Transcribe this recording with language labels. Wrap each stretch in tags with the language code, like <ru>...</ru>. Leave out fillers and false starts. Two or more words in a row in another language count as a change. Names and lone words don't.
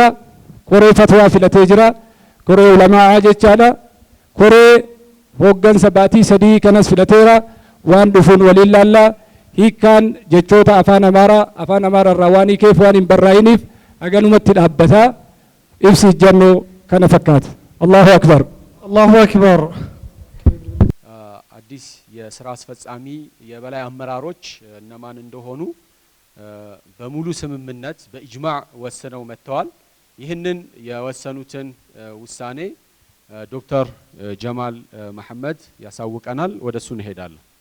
<om>Koree fatwaa filatee jira. Koree ulamaa jechaadha. Koree hooggansa baatii 3 kanas filateera. Waan dhufuun waliin laallaa hiikkaan jechoota afaan amaaraa irraa waan hiikeef waan hin barraa'iniif haganumatti dhaabbataa ibsi ejjennoo kana fakkaata.</om> <ar>الله أكبر. الله أكبر።</ar> <am>አዲስ የስራ አስፈጻሚ የበላይ አመራሮች እነማን እንደሆኑ በሙሉ ስምምነት በኢጅማዕ ወስነው መጥተዋል። ይህንን የወሰኑትን ውሳኔ ዶክተር ጀማል መሐመድ ያሳውቀናል። ወደሱ እንሄዳለን።</am>